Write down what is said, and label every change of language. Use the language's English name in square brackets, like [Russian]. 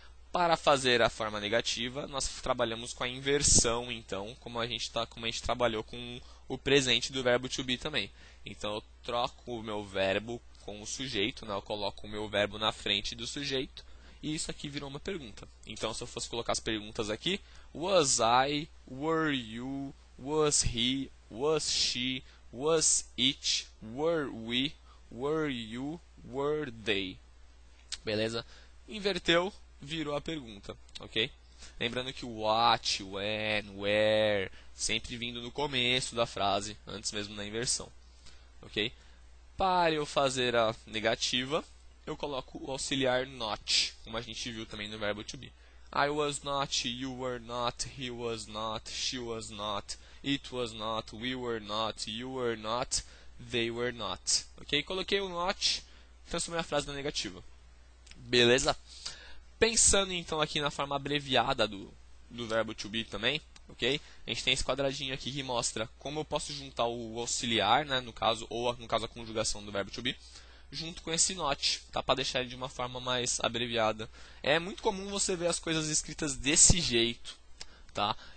[Portuguese] Para fazer a forma negativa, nós trabalhamos com a inversão, então, como a gente trabalhou com o presente do verbo to be também. Então, eu troco o meu verbo com o sujeito, né? Eu coloco o meu verbo na frente do sujeito, e isso aqui virou uma pergunta. Então, se eu fosse colocar as perguntas aqui, [English] was I, were you, was he, was she, was it, were we, were you, were they. [Portuguese] Beleza? Inverteu, virou a pergunta, ok? Lembrando que o what, when, where, sempre vindo no começo da frase, antes mesmo da inversão, ok? Para eu fazer a negativa, eu coloco o auxiliar not, como a gente viu também no verbo to be. [English] I was not, you were not, he was not, she was not, it was not, we were not, you were not, they were not, ok? [Portuguese] Coloquei o not, transformei a frase na negativa. Beleza? Pensando então aqui na forma abreviada do verbo to be também, ok? A gente tem esse quadradinho aqui que mostra como eu posso juntar o auxiliar, né, no caso, ou no caso a conjugação do verbo to be, junto com esse not, tá? Para deixar ele de uma forma mais abreviada. É muito comum você ver as coisas escritas desse jeito, tá?